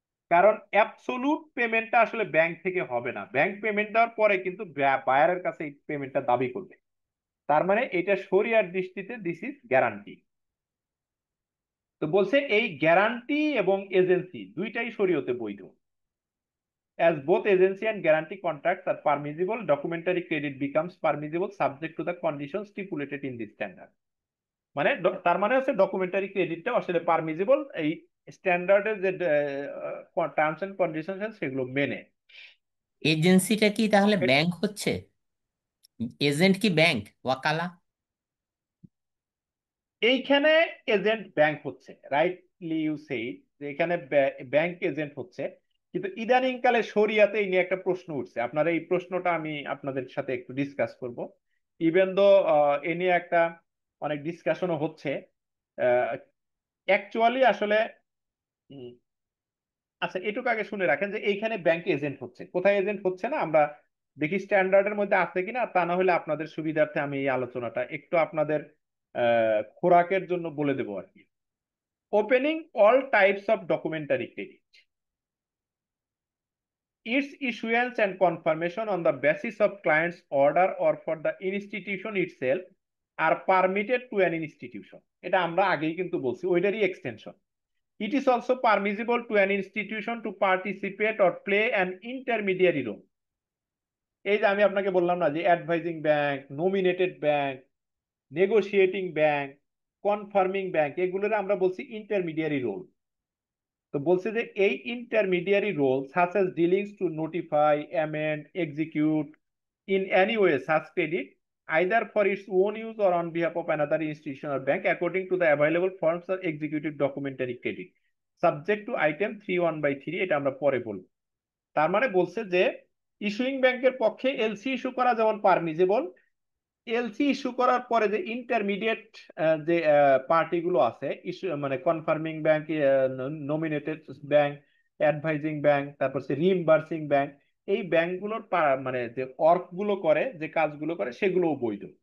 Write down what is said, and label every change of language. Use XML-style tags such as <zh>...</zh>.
<bn>কারণ অ্যাবসোলুট পেমেন্টটা আসলে ব্যাংক থেকে হবে না, ব্যাংক পেমেন্ট দেওয়ার পরে কিন্তু বায়ারের কাছে এই পেমেন্টটা দাবি করবে। তার মানে এটা শরিয়ার দৃষ্টিতে</bn> <en>This is guarantee.</en> <bn>তো বলছে এই গ্যারান্টি এবং এজেন্সি দুইটাই শরীয়তে বৈধ।</bn> <en>As both agency and guarantee contracts are permissible, documentary credit becomes permissible subject to the conditions stipulated in this standard.</en> <bn>মানে তার মানে হচ্ছে ডকুমেন্টারি ক্রেডিটটা আসলে পারমিজিবল এই স্ট্যান্ডার্ডের যে টার্মস এন্ড কন্ডিশনস সেগুলো মেনে। এজেন্সিটা কি তাহলে ব্যাংক হচ্ছে? এজেন্ট কি ব্যাংক, ওয়াকালা? এইখানে এজেন্ট ব্যাংক হচ্ছে,</bn> <en>rightly you say,</en> <bn>যে এখানে ব্যাংক এজেন্ট হচ্ছে। কিন্তু ইদানিং কালে শরিয়াতে এই নিয়ে একটা প্রশ্ন উঠছে, আপনার এই প্রশ্নটা আমি আপনাদের সাথে একটু ডিসকাস করব। ইভেন দো এ নিয়ে একটা অনেক ডিসকাশনও হচ্ছে অ্যাকচুয়ালি আসলে। উম, আচ্ছা এটুকু আগে শুনে রাখেন যে এইখানে ব্যাংক এজেন্ট হচ্ছে, কোথায় এজেন্ট হচ্ছে না আমরা দেখি স্ট্যান্ডার্ডের মধ্যে আছে কিনা। তা না হলে আপনাদের সুবিধার্থে আমি এই আলোচনাটা একটু আপনাদের খোরাকের জন্য বলে দেবো আর কি। Opening all types of documentary credit,</bn> <en>its issuance and confirmation on the basis of client's order or for the institution itself are permitted to an institution।</en> <bn>এটা আমরা আগেই কিন্তু বলছি, ওইটারই extension.</bn> <en>It is also permissible to an institution to participate or play an intermediary role।</en> <bn>এই যে আমি আপনাকে বললাম না যে advising bank, nominated bank, negotiating bank, confirming bank, এগুলোর আমরা বলছি ইন্টারমিডিয়ারি রোল। তো বলছে যে এই intermediary role such as dealings to notify, amend, execute in any way such credit</bn> <en>either for its own use or on behalf of another institution or bank according to the available forms of executive documentary credit subject to item 3(1)(3)।</en> <bn>এটা আমরা পরে বলবো। তার মানে বলছে যে issuing ব্যাংকের পক্ষে এলসি ইস্যু করা যেমন পারমিজেবল, এলসি ইস্যু করার পরে যে ইন্টারমিডিয়েট যে পার্টিগুলো আছে, ইস্যু মানে confirming bank, nominated bank, advising bank, তারপর সে রিইম্বার্সিং ব্যাংক, এই ব্যাংকগুলোর মানে যে ওয়ার্ক গুলো করে, যে কাজগুলো করে সেগুলোও বৈধ।</bn>